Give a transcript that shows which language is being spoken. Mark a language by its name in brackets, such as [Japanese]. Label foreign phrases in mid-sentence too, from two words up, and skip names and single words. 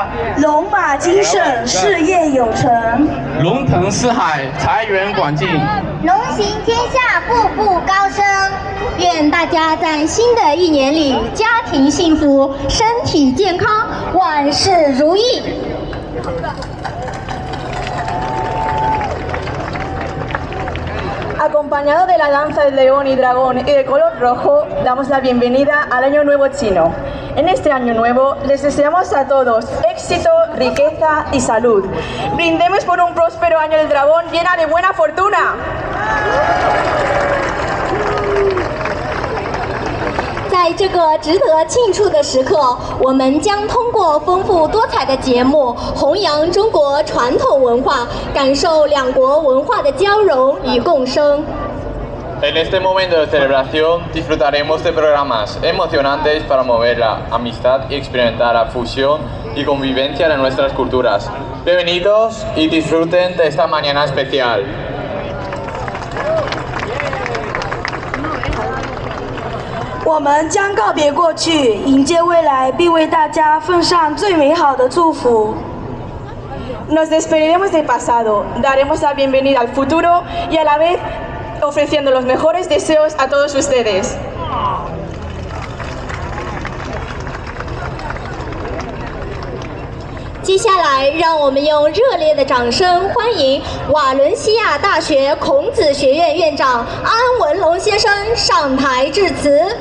[Chinese] 龙马精神，事业有成； 龙腾四海，财源广进； 龙行天下，步步高升。愿大家在新的一年里，家庭幸福，身体健康，万事如意。 [Spanish] Acompañado de la danza del león y dragón y de color rojo, damos la bienvenida al Año Nuevo Chino. En este Año Nuevo les deseamos a todos éxito, riqueza y salud. Brindemos por un próspero Año del Dragón llena de buena fortuna. [Chinese] 在这个值得庆祝的时刻，我们将通过丰富多彩的节目，弘扬中国传统文化，感受两国文化的交融与共生。 [Spanish] En este momento de celebración disfrutaremos de programas emocionantes para mover la amistad y experimentar la fusión y convivencia de nuestras culturas. Bienvenidos y disfruten de esta mañana especial. [Chinese] 我们将告别过去，迎接未来，并为大家奉上最美好的祝福。 [Spanish] Nos despediremos del pasado, daremos la bienvenida al futuro y a la vez ofreciendo los mejores deseos a todos ustedes. [Chinese] 接下来，让我们用热烈的掌声欢迎瓦伦西亚大学孔子学院院长安文龙先生上台致辞。